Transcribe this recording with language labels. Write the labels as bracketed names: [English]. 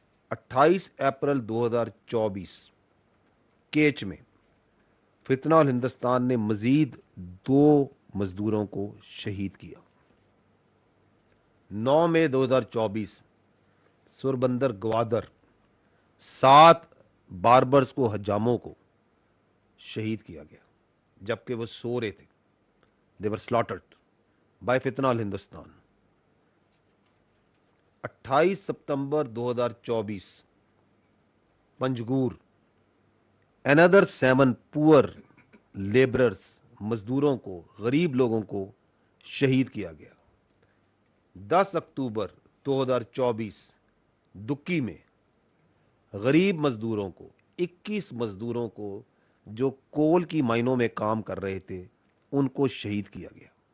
[Urdu] 28 April 2024 catch میں فتنہ الہندوستان نے مزید 2 مزدوروں کو شہید کیا. 9 مئی 2024 سوربندر گوادر 7 باربرز کو حجاموں کو شہید کیا گیا جبکہ وہ سو رہے تھے. [English] they were slaughtered by فتنہ الہندوستان. [Urdu] 28 ستمبر 2024 پنجگور [English] another 7 poor laborers [Urdu] مزدوروں کو غریب لوگوں کو شہید کیا گیا. 10 اکتوبر 2024 دکی میں غریب مزدوروں کو 21 مزدوروں کو جو کول کی مائنوں میں کام کر رہے تھے ان کو شہید کیا گیا.